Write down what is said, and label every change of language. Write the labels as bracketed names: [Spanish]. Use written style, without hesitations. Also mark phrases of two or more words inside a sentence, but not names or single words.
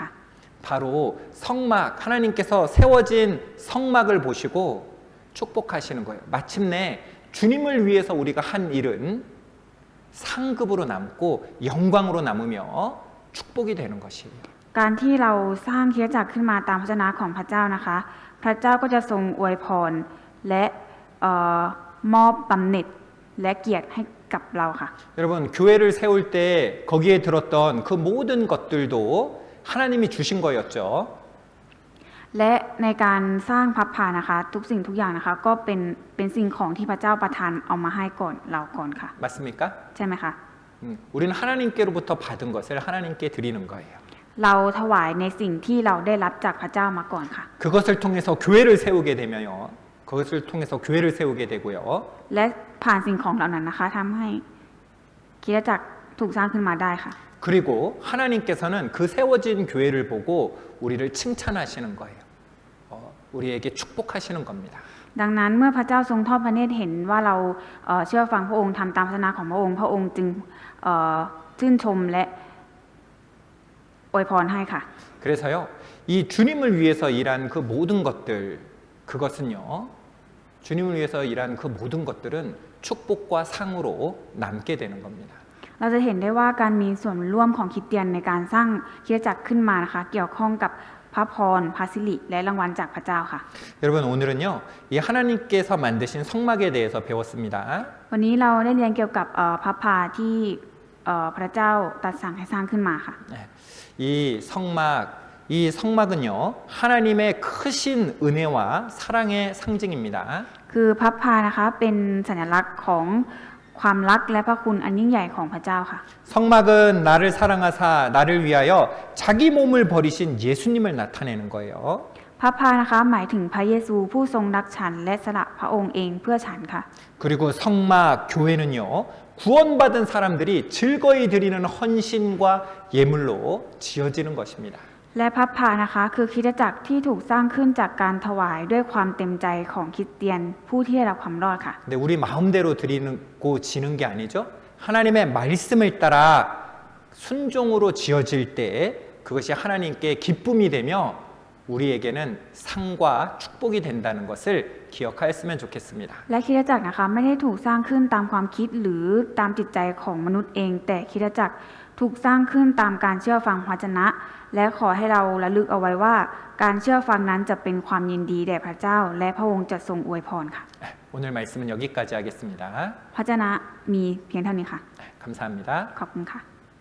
[Korean] 바로 성막, 하나님께서 세워진 성막을 보시고 축복하시는 거예요. 마침내 주님을 위해서 우리가 한 일은 상급으로 남고 영광으로 남으며 축복이 되는 것이에요. [Thai] การที่เราสร้างคริสตจักรขึ้นมาตามพระวจนะของพระเจ้านะคะ พระเจ้าก็จะทรงอวยพรและมอบบำเหน็จและเกียรติให้กับเราค่ะ [Korean] 여러분, 교회를 세울 때 거기에 들었던 그 모든 것들도 하나님이 주신 거였죠. [Thai] และในการสร้างพระพานะคะ ทุกสิ่งทุกอย่างนะคะก็เป็นสิ่งของที่พระเจ้าประทานเอามาให้ก่อนเราก่อนค่ะ [Korean] 맞습니까? [Thai] ใช่ไหมคะ [Korean] 우리는 하나님께로부터 받은 것을 하나님께 드리는 거예요. [Thai] เราถวายในสิ่งที่เราได้รับจากพระเจ้ามาก่อนค่ะ [Korean] 그것을 통해서 교회를 세우게 되면요. 그것을 통해서 교회를 세우게 되고요. [Thai] และผ่านสิ่งของเหล่านั้นนะคะทำให้คริสตจักรถูกสร้างขึ้นมาได้ค่ะ [Korean] 그리고 하나님께서는 그 세워진 교회를 보고 우리를 칭찬하시는 거예요. 우리에게 축복하시는 겁니다. [Thai] ดังนั้นเมื่อพระเจ้าทรงทอดพระเนตรเห็นว่าเราเชื่อฟังพระองค์ทำตามพระวจนะของพระองค์พระองค์จึงชื่นชมและอวยพรให้ค่ะ [Korean] 그래서요, 이 주님을 위해서 일한 그 모든 것들, 그것은요, 주님을 위해서 일한 그 모든 것들은 축복과 상으로 남게 되는 겁니다. [Thai] เราจะเห็นได้ว่าการมีส่วนร่วมของคริสเตียนในการสร้างคริสตจักรขึ้นมานะคะเกี่ยวข้องกับพระพรพระสิริและรางวัลจากพระเจ้าค่ะ [Korean] 여러분, 오늘은요, 이 하나님께서 만드신 성막에 대해서 배웠습니다. [Thai] วันนี้เราได้เรียนเกี่ยวกับพระพาที่พระเจ้าตรัสสั่งให้สร้างขึ้นมาค่ะ [Korean] 이 성막은요, 하나님의 크신 은혜와 사랑의 상징입니다. [Thai] คือพระพานะคะเป็นสัญลักษณ์ของความรักและพระคุณอันยิ่งใหญ่ของพระเจ้าค่ะ [Korean] 성막은 나를 사랑하사 나를 위하여 자기 몸을 버리신 예수님을 나타내는 거예요. [Thai] พระพานะคะหมายถึงพระเยซูผู้ทรงรักฉันและสละพระองค์เองเพื่อฉันค่ะ [Korean] 그리고 성막 교회는요, 구원받은 사람들이 즐거이 드리는 헌신과 예물로 지어지는 것입니다. [Thai] และพระพานะคะคือคริสตจักรที่ถูกสร้างขึ้นจากการถวายด้วยความเต็มใจของคริสเตียนผู้ที่ได้รับความรอดค่ะ [Korean] 근데 우리 마음대로 드리고 지는 게 아니죠. 하나님의 말씀을 따라 순종으로 지어질 때 그것이 하나님께 기쁨이 되며 우리에게는 상과 축복이 된다는 것을 기억하였으면 좋겠습니다. [Thai] และคริสตจักรนะคะไม่ได้ถูกสร้างขึ้นตามความคิดหรือตามจิตใจของมนุษย์เอง แต่คริสตจักรถูกสร้างขึ้นตามการเชื่อฟังพระวจนะ และขอให้เราระลึกเอาไว้ว่า การเชื่อฟังนั้นจะเป็นความยินดีแด่พระเจ้า และพระองค์จะทรงอวยพรค่ะ [Korean] 오늘 말씀은 여기까지 하겠습니다. [Thai] พระวจนะมีเพียงเท่านี้ค่ะ [Korean] 감사합니다. [Thai] ขอบคุณค่ะ